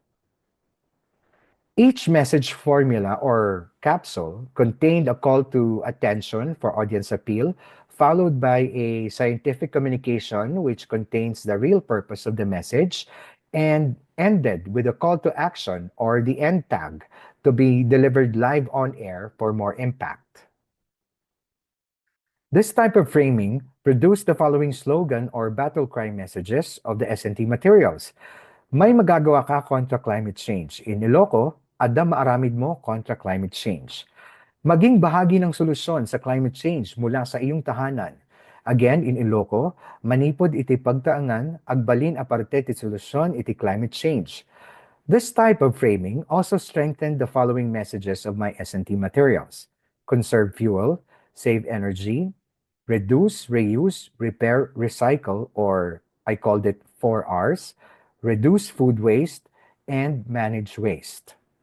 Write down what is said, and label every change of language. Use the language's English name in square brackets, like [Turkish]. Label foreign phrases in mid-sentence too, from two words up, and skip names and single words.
[English] Each message formula or capsule contained a call to attention for audience appeal, followed by a scientific communication which contains the real purpose of the message, and ended with a call to action or the end tag to be delivered live on air for more impact. This type of framing produced the following slogan or battle cry messages of the SNT materials. [Filipino] May magagawa ka kontra [English] climate change. In Iloco, [Iloko] ada maaramid mo kontra [English] climate change. [Filipino] Maging bahagi ng solusyon sa [English] climate change [Filipino] mula sa iyong tahanan. [English] Again, in Iloco, [Iloko] manipod iti pagtaangan, agbalin aparte ti solusyon iti [English] climate change. This type of framing also strengthened the following messages of my SNT materials. Conserve fuel, save energy, reduce, reuse, repair, recycle, or I called it 4 Rs, reduce food waste, and manage waste.